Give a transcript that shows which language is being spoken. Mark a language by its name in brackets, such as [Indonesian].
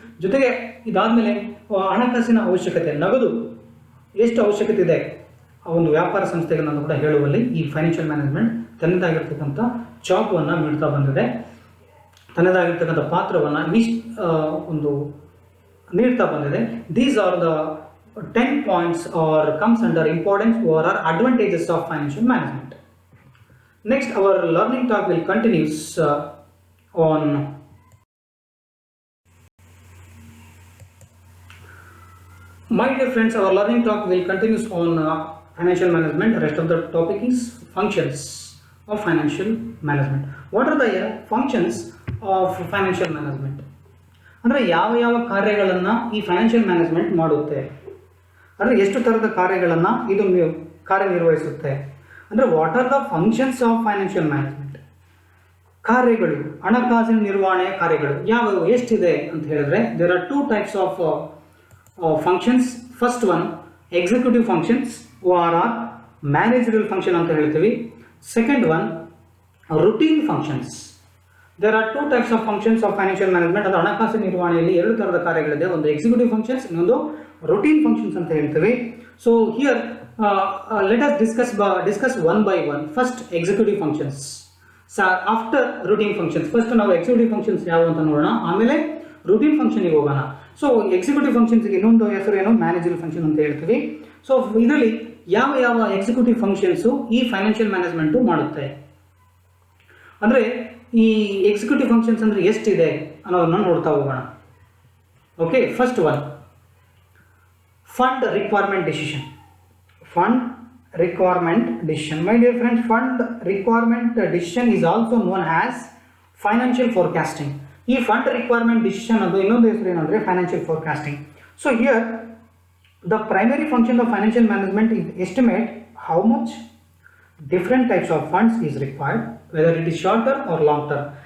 [Kannada] ಜೊತೆಗೆ ಇದಾದಮೇಲೆ ಹಣಕಾಸಿನ ಅವಶ್ಯಕತೆ, ನಗದು ಎಷ್ಟು ಅವಶ್ಯಕತೆ ಇದೆ ಆ ಒಂದು ವ್ಯಾಪಾರ ಸಂಸ್ಥೆಗೆ ನಾನು ಕೂಡ ಹೇಳುವಲ್ಲಿ ಈ ಫೈನಾನ್ಷಿಯಲ್ ಮ್ಯಾನೇಜ್ಮೆಂಟ್ ತನ್ನದಾಗಿರ್ತಕ್ಕಂಥ ಜಾಬನ್ನು ನೀಡ್ತಾ ಬಂದಿದೆ, ತನ್ನದಾಗಿರ್ತಕ್ಕಂಥ ಪಾತ್ರವನ್ನು ಒಂದು ನೀಡ್ತಾ ಬಂದಿದೆ. [English] These are the 10 points or comes under importance or advantages of financial management. Next, our learning talk will continues on my dear friends, our learning talk will continues on financial management. The rest of the topic is functions of financial management. What are the functions of financial management? [Kannada] ಅಂದರೆ ಯಾವ ಕಾರ್ಯಗಳನ್ನು ಈ financial management ಮಾಡುತ್ತೆ, ಅಂದರೆ ಎಷ್ಟು ಥರದ ಕಾರ್ಯಗಳನ್ನು ಇದು ಕಾರ್ಯನಿರ್ವಹಿಸುತ್ತೆ. [English] ಅಂದರೆ what are the functions of financial management. [Kannada] ಕಾರ್ಯಗಳು, ಹಣಕಾಸಿನ ನಿರ್ವಹಣೆಯ ಕಾರ್ಯಗಳು ಯಾವುವು, ಎಷ್ಟಿದೆ ಅಂತ ಹೇಳಿದ್ರೆ [English] There are two types of functions. First one executive functions or managerial function [Kannada] ಅಂತ ಹೇಳ್ತೀವಿ. [English] Second one routine functions. There are two types of functions of financial management. [Kannada] ಅದು ಹಣಕಾಸಿನ ನಿರ್ವಹಣೆಯಲ್ಲಿ ಎರಡು ಥರದ ಕಾರ್ಯಗಳಿದೆ, ಒಂದು ಎಕ್ಸಿಕ್ಯೂಟಿವ್ ಫಂಕ್ಷನ್ಸ್, ಇನ್ನೊಂದು ರುಟೀನ್ ಫಂಕ್ಷನ್ಸ್ ಅಂತ ಹೇಳ್ತೀವಿ. [English] So here let us discuss one by one. First, executive functions. So after routine functions, first [Kannada] ನಾವು executive functions ಯಾವ ಅಂತ ನೋಡೋಣ, ಆಮೇಲೆ routine function ಗೆ ಹೋಗೋಣ. ಸೊ executive functions ಗೆ ಇನ್ನೊಂದು ಹೆಸರು ಏನು, ಮ್ಯಾನೇಜರಲ್ ಫಂಕ್ಷನ್ ಅಂತ ಹೇಳ್ತೀವಿ. ಸೊ ಇದರಲ್ಲಿ ಯಾವ ಎಕ್ಸಿಕ್ಯೂಟಿವ್ ಫಂಕ್ಷನ್ಸು ಈ ಫೈನಾನ್ಷಿಯಲ್ ಮ್ಯಾನೇಜ್ಮೆಂಟು ಮಾಡುತ್ತೆ, ಅಂದರೆ ಈ ಎಕ್ಸಿಕ್ಯೂಟಿವ್ ಫಂಕ್ಷನ್ಸ್ ಅಂದರೆ ಎಷ್ಟಿದೆ ಅನ್ನೋದನ್ನು ನೋಡ್ತಾ ಹೋಗೋಣ. [English] Okay, first one, fund requirement decision. Fund requirement decision. My dear friends, fund requirement decision is also known as financial forecasting. [Kannada] ಈ ಫಂಡ್ ರಿಕ್ವೈರ್ಮೆಂಟ್ ಡಿಸಿಷನ್ ಅದು ಇನ್ನೊಂದು ಹೆಸರು ಏನಂದರೆ financial forecasting. [English] So here the primary function of financial management is estimate how much different types of funds is required, whether it is short term or long term.